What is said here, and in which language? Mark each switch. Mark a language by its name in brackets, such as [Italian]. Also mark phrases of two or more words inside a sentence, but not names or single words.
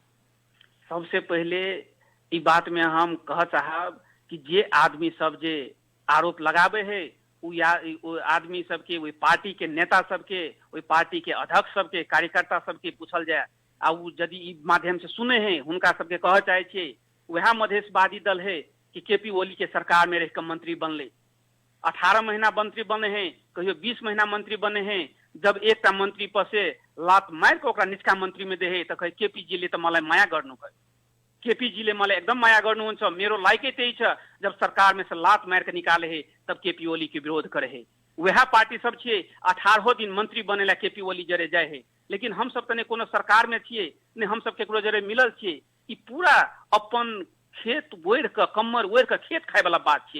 [Maithili] सबसे पहले ई बात में हम कह चाहब कि जे आदमी सब जे आरोप लगावे है वो आदमी सबके, वही पार्टी के नेता सबके, वही पार्टी के अध्यक्ष सबके, कार्यकर्ता सबके पूछल जाए आ उ यदि ई माध्यम से सुने हैं हुनका सबके कह चाहे छे वह मधेशवादी दल है कि केपी ओली के सरकार में रह के मंत्री बनले, 18 महीना मंत्री बने हैं, कहियो 20 महीना मंत्री बने हैं। जब एक मंत्री पर से लात मार के ओकरा निचका मंत्री में दे तो कहे केपी जी [Nepali] ले तो मलाई माया गर्नु [Maithili] कहे, केपी जी [Nepali] ले मलाई एकदम माया गर्नुहुन्छ, मेरो लाइकै त्यही छ। [Maithili] जब सरकार में से लात मार के निकाले है तब केपी ओली के विरोध करे है। वह पार्टी सब छे 18 दिन मंत्री बनेला केपी ओली जरे जाए है, लेकिन हम सब तने कोनो सरकार में छिए ने हम सब केकरो जरे मिलल छिए। ई पूरा अपन खेत बोर के कमर ओर के खेत खाए वाला बात छे।